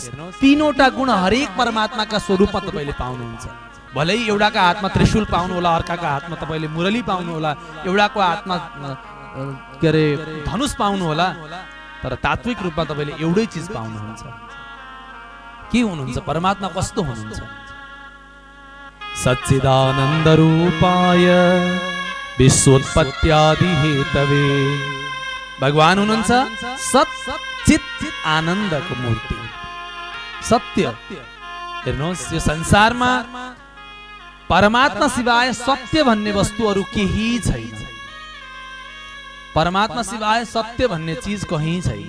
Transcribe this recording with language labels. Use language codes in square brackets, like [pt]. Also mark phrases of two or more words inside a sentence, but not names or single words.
[ne] तीनवटा गुण हरेक परमात्माका स्वरूपमा तपाईले पाउनुहुन्छ। भलै एउटाका हातमा त्रिशूल पाउनु होला, अर्काका हातमा तपाईले मुरली पाउनु होला, एउटाको हातमा के अरे धनुष पाउनु होला, तर तात्विक रूपमा तपाईले एउटै चीज पाउनुहुन्छ। के हुनुहुन्छ? परमात्मा कस्तो हुनुहुन्छ? [sa] सच्चिदानन्द रूपाय विश्वोत्पत्त्यादि हेतवे। [ne] भगवान हुनुहुन्छ सत चित आनन्दको मूर्ति, सत्य। हेर्नुहोस् यो संसारमा परमात्मा सिवाय सत्य भन्ने वस्तु अरु केही छैन। परमात्मा सिवाय सत्य भन्ने चीज कहीं छैन।